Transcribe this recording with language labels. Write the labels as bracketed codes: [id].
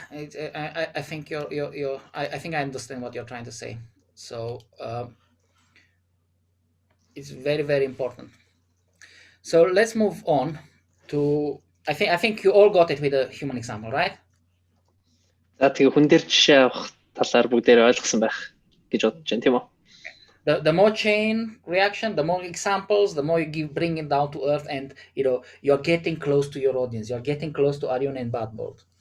[en] I think I think I understand what you're trying to say. So it's very, very important. So let's move on to. I think you all got it with a human example, right? [mn] За тэгээ хүн дээр жишээ авах талаар бүгдээр ойлгосон байх гэж бодож байна, тийм үү? [en] The more chain reaction, the more examples, the more you bring it down to earth, and you're getting close to your audience. You're getting close to Arion and Badboard.